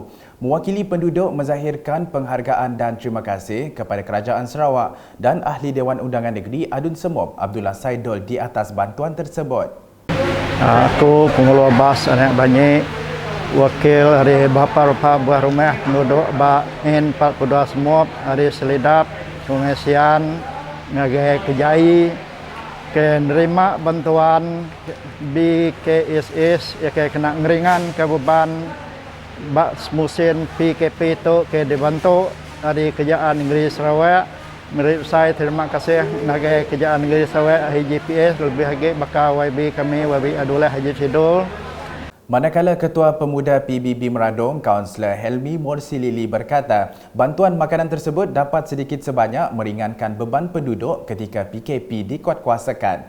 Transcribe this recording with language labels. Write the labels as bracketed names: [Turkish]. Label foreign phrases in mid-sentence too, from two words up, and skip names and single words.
[Malay] Mewakili penduduk menzahirkan penghargaan dan terima kasih kepada Kerajaan Sarawak dan Ahli Dewan Undangan Negeri Adun Semop Abdullah Saidul di atas bantuan tersebut. [Iban] Aku Penghulu Abbas Anak Banyi, wakil dari Bapa Buah Rumah penduduk N42 Semop, dari Selidap, Sungai Sian, ngagai Kejai, ke nerima bantuan BKSS, ya ke kena ngeringan ke beban bak musim PKP itu ke dibantu dari Kerajaan Negeri Sarawak. [Malay] Saya terima kasih ngagai Kerajaan Negeri Sarawak HGPS, lebih lagi bakal YB kami, YB Abdullah Haji Sidul. Manakala Ketua Pemuda PBB Meradong, Kaunselor Helmi Morsilili berkata, bantuan makanan tersebut dapat sedikit sebanyak meringankan beban penduduk ketika PKP dikuatkuasakan.